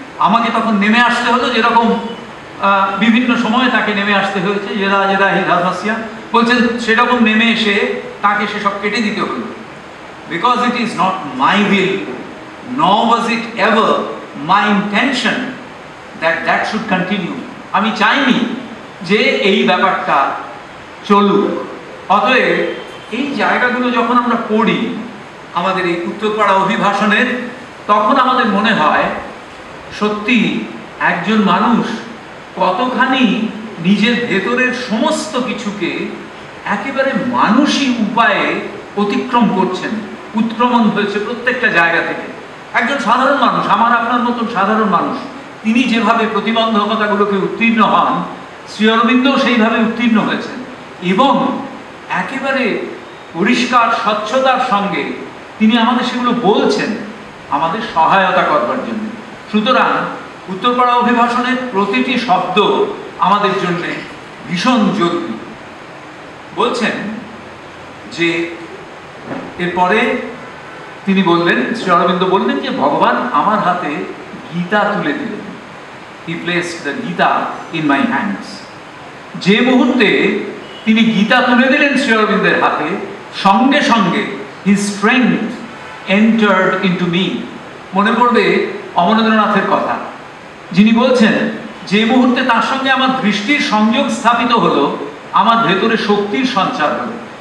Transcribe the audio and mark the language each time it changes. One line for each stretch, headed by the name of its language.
Bangla: আমাকে তখন নেমে আসতে হলো, যেরকম বিভিন্ন সময়ে তাকে নেমে আসতে হয়েছে, যেরা যেরা হি ধর্মস্যা বলছেন, সেরকম নেমে এসে তাকে সেসব কেটে দিতে হলো।
English: Because it is not my will, nor was it ever my intention that should continue.
Bangla: আমি চাইনি যে এই ব্যাপারটা চলুক। অতএব এই জায়গাগুলো যখন আমরা পড়ি আমাদের এই উত্তরপাড়া অভিভাষণের, তখন আমাদের মনে হয় সত্যি একজন মানুষ কতখানি নিজের ভেতরের সমস্ত কিছুকে একেবারে মানসিক উপায়ে অতিক্রম করছেন, উৎক্রমণ হয়েছে প্রত্যেকটা জায়গা থেকে। একজন সাধারণ মানুষ, আমার আপনার মতন সাধারণ মানুষ, তিনি যেভাবে প্রতিবন্ধকতাগুলোকে উত্তীর্ণ হন, শ্রী অরবিন্দও সেইভাবে উত্তীর্ণ হয়েছেন এবং একেবারে পরিষ্কার স্বচ্ছতার সঙ্গে তিনি আমাদের সেগুলো বলছেন আমাদের সহায়তা করবার জন্য। সুতরাং উত্তরপাড়া অভিভাষণের প্রতিটি শব্দ আমাদের জন্য ভীষণ জরুরি। বলছেন যে এরপরে তিনি বললেন, শ্রী অরবিন্দ বললেন যে ভগবান আমার হাতে গীতা তুলে দিলেন।
English: He placed the Gita in my hands.
Bangla: যে মুহূর্তে তিনি গীতা তুলে দিলেন শ্রী অরবিন্দের হাতে, সঙ্গে সঙ্গে
English: his strength entered into me.
Bangla: মনে পড়বে অমরেন্দ্রনাথের কথা, যিনি বলছেন যে মুহূর্তে তার সঙ্গে আমার দৃষ্টির সংযোগ স্থাপিত হলো, আমার ভেতরে শক্তির সঞ্চার হলো।